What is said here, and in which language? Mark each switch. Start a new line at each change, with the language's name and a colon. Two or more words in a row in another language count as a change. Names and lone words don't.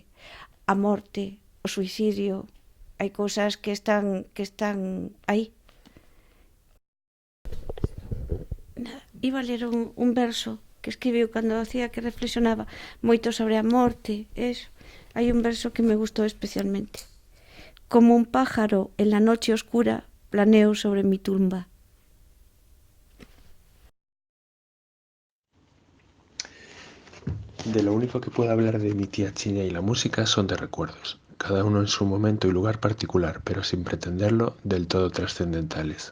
Galician: A morte, o suicidio, hai cousas que están aí. Iba a ler un verso que escribiu cando hacía que reflexionaba moito sobre a morte. Hai un verso que me gustou especialmente.
Spanish: Como un pájaro en la noche oscura planeo sobre mi tumba. De lo único que puedo hablar de mi tía Chiña y la música son de recuerdos, cada uno en su momento y lugar particular, pero sin pretenderlo del todo trascendentales.